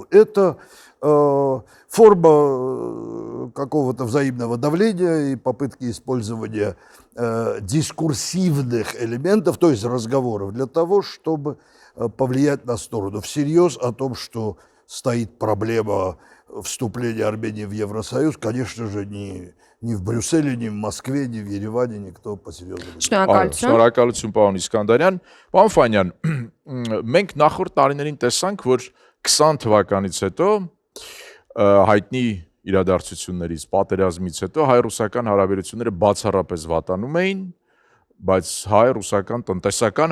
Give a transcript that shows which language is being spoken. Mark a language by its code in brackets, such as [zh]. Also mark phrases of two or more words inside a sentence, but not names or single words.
[ru] Это форма какого-то взаимного давления и попытки использования дискурсивных элементов, то есть разговоров, для того, чтобы повлиять на сторону. Всерьез о том, что стоит проблема вступления Армении в Евросоюз, конечно же, ни в Брюсселе, ни в Москве, ни в Երևանը никто по-серьезному. [hy] Շնորհակալություն պարոն Իսկանդարյան։ Պարոն Ֆանյան, մենք նախորդ տարիներին տեսանք, որ 20 թվականից հետո հայտնի իրադարձություններից, պատերազմից հետո հայ-ռուսական հարաբերությունները բացառապես վատանում էին, բայց հայ-ռուսական տնտեսական